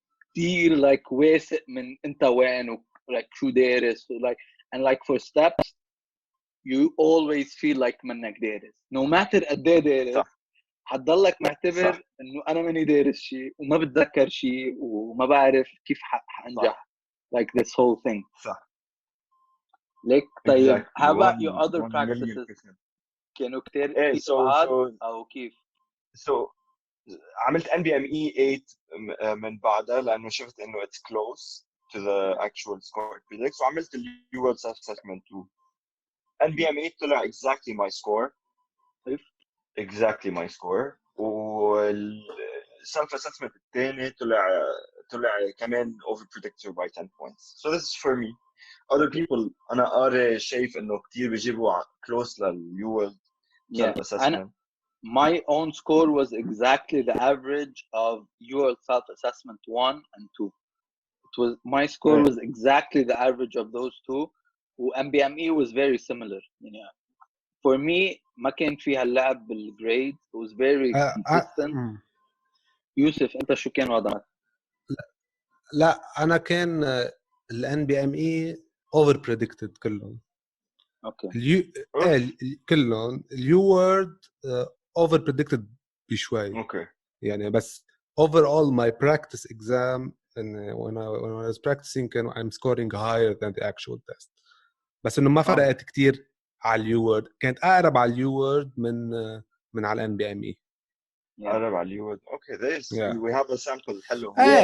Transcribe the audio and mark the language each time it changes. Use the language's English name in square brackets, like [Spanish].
[Arabic] كتير like واثق من أنت وين و like شو دارس like [English] and like for steps you always feel like [Arabic] منك دارس [English] no matter [Arabic] قد ايه دارس حتضلك معتبر انه انا ماني دارس شيء وما بتذكر شيء وما بعرف كيف حانجح [English] like this whole thing. [Arabic] صح. ليك طيب exactly. [English] How about your other practices? [Arabic] كانوا كتير صعب او كيف؟ [English] So [Arabic] عملت [English] NBME 8 [Arabic] من بعدها لانه شفت انه [English] it's close to the actual score predicts. [Arabic] وعملت [English] UWorld Self Assessment 2. NBME [Arabic] طلع [English] exactly my score. Exactly my score. والself assessment [Arabic] الثاني طلع كمان [English] over predictor by 10 points. So this is for me. Other people [Arabic] أنا قاري شايف إنه كتير بيجيبوا [English] close للUWorld self assessment. My own score was exactly the average of UWorld self assessment 1 and 2. It was my score was exactly the average of those two. MBME was very similar. For me [Arabic] ما كان فيها اللعب بالجريد. [English] It was very consistent. يوسف [Arabic] أنت شو كان وضعك؟ لا أنا كان ال NBME [English] over predicted [Arabic] كلهم. [English] Okay. [Arabic] كلهم UWorld [English] over predicted [Arabic] بشوي. [English] Okay. [Arabic] يعني بس [English] overall my practice exam when I was practicing I'm scoring higher than the actual test. [Arabic] بس إنه ما فرقت كتير على اليو كانت أقرب على اليو من على NBME. أقرب على اليو [English] okay this we have a sample [Arabic] حلو